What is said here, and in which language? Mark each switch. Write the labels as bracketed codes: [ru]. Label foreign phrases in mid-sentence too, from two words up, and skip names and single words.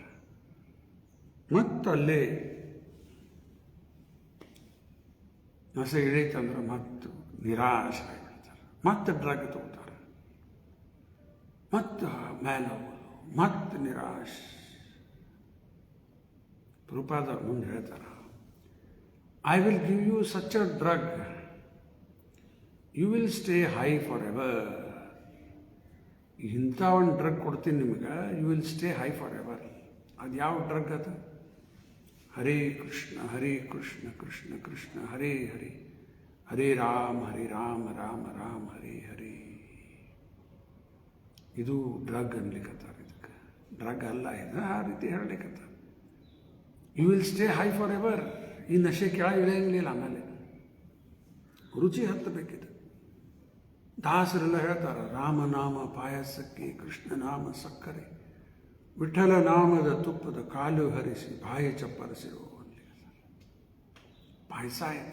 [kn] ಮತ್ತು ಅಲ್ಲೇ ನಸೆ ಇಳೀತಂದ್ರೆ ಮತ್ತು ನಿರಾಶೆ ಆಗಿಬಿಡ್ತಾರೆ, ಮತ್ತೆ ಡ್ರಗ್ ತಗೋತಾರೆ, ಮತ್ತು ಮೇಲೆ ಹೋಗೋದು, ಮತ್ತೆ ನಿರಾಶೆ. ಪ್ರಭುಪಾದವ್ರು ಮುಂದೆ ಹೇಳ್ತಾರೆ, [en] I will give you such a drug, you will stay high forever. [kn] ಇಂಥ ಒಂದು ಡ್ರಗ್ ಕೊಡ್ತೀನಿ ನಿಮಗೆ, [en] you will stay high forever. [kn] ಅದು ಯಾವ ಡ್ರಗ್ ಅದು? [sa] ಹರೇ ಕೃಷ್ಣ ಹರೇ ಕೃಷ್ಣ ಕೃಷ್ಣ ಕೃಷ್ಣ ಹರೇ ಹರೇ, ಹರೇ ರಾಮ ರಾಮ ರಾಮ ಹರೇ ಹರೇ. [kn] ಇದು ಡ್ರಗ್ ಅನ್ಲಿಕ್ಕತ್ತಾರೆ. ಇದಕ್ಕೆ ಡ್ರಗ್ ಅಲ್ಲ, ಇದು ಆ ರೀತಿ ಹೇಳಲಿಕ್ಕತ್ತಾರೆ. [en] you will stay high forever. [kn] ಈ ನಶೆ ಕೆಳಗೆ ಇಳಿಯಂಗಿಲ್ಲ. ಆಮೇಲೆ ರುಚಿ ಹತ್ತಬೇಕಿದೆ. ದಾಸರೆಲ್ಲ ಹೇಳ್ತಾರೆ, ರಾಮನಾಮ ಪಾಯಸಕ್ಕೆ ಕೃಷ್ಣ ನಾಮ ಸಕ್ಕರೆ, ವಿಠಲ ನಾಮದ ತುಪ್ಪದ ಕಾಲು ಹರಿಸಿ ಬಾಯಿ ಚಪ್ಪರಿಸಿರೋ ಅಲ್ಲಿ ಪಾಯಸ ಇದೆ.